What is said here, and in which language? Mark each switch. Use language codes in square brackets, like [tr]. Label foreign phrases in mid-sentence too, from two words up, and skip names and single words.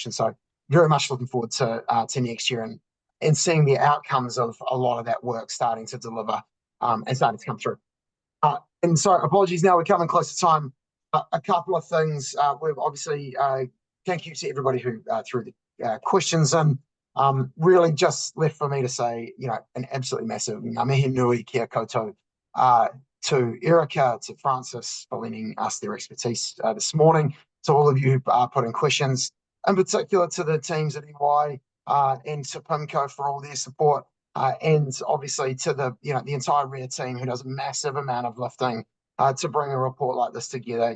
[en] And so very much looking forward to next year and seeing the outcomes of a lot of that work starting to deliver and starting to come through. And so apologies, now we're coming close to time. A couple of things. We've obviously, thank you to everybody who threw the questions in. Really just left for me to say, an absolutely massive [mi] ngā mihi nui kia koutou [en] to Erica, to Francis for lending us their expertise this morning, to all of you who put in questions, in particular to the teams at EY and to PIMCO for all their support, and obviously to the entire RIAA team who does a massive amount of lifting to bring a report like this together.